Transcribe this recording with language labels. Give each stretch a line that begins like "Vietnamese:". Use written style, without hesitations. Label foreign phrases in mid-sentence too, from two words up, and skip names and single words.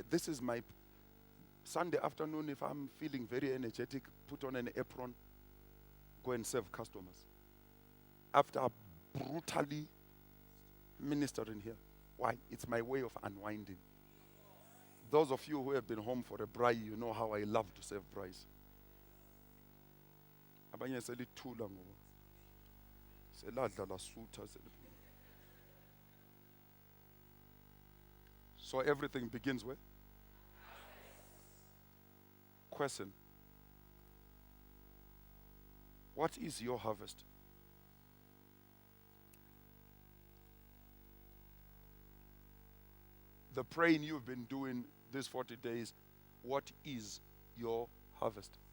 English: This is my Sunday afternoon. If I'm feeling very energetic, put on an apron, go and serve customers. After brutally ministering here. Why? It's my way of unwinding. Those of you who have been home for a braai, you know how I love to serve braais.
North Ndebele: Abanye selithula ngoba seladla lasutha.
English: So everything begins with question. What is your harvest? The praying you've been doing these 40 days, what is your harvest?